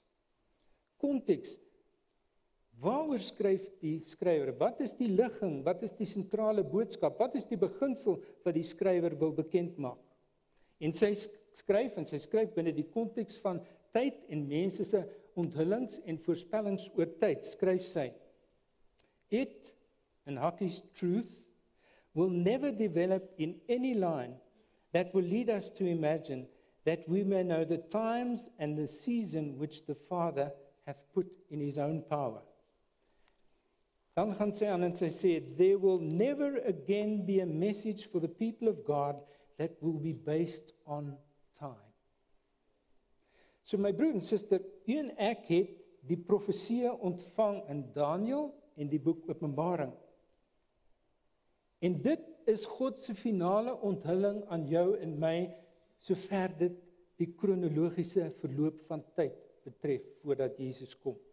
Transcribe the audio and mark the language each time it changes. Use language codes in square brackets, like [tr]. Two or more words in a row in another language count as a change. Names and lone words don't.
[af] Konteks, waaroor skryf die skrywer? Wat is die ligging? Wat is die sentrale boodskap? Wat is die beginsel wat die skrywer wil bekend maak? En sy skryf binne die konteks van tyd en mense se onthullings en voorspellings oor tyd, skryf sy: [en] It, in Hakki's truth, will never develop in any line that will lead us to imagine that we may know the times and the season which the Father hath put in his own power. [af] Dan gaan sy aan en sy sê, [en] there will never again be a message for the people of God that will be based on time. [af] So my broer en suster, u en ek het die profeseë ontvang in Daniël en die boek Openbaring. En dit is God se finale onthulling aan jou en my, sover dit die kronologiese verloop van tyd betref, voordat Jesus kom.